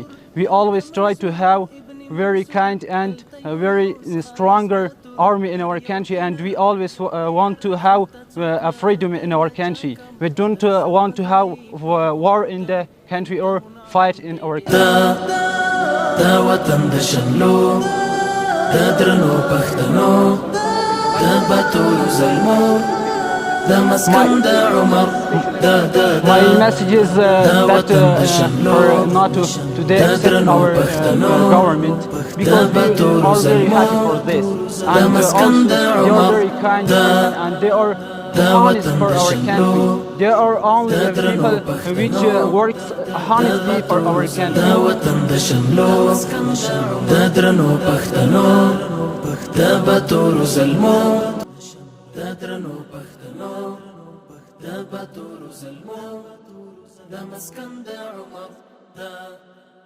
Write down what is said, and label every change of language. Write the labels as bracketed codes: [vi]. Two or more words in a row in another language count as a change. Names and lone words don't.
[en] We always try to have very kind and very stronger army in our country, and we always want to have a freedom in our country. We don't want to have war in the country or fight in our country. [ps] دا وطن د شملو دا درنو پښتنو دا باتور زلمو دا مسکن دا عمر [en] My message is that for not to accept our government, because we are very happy for this, and also they are very kind and they are honest for our country. They are only the people which works honestly for our country. [ps] دا وطن د شملو دا درنو پښتنو دا باتور زلمو دا درنو پښتنو دا باتور زلمو دا مسکن دا عمر دا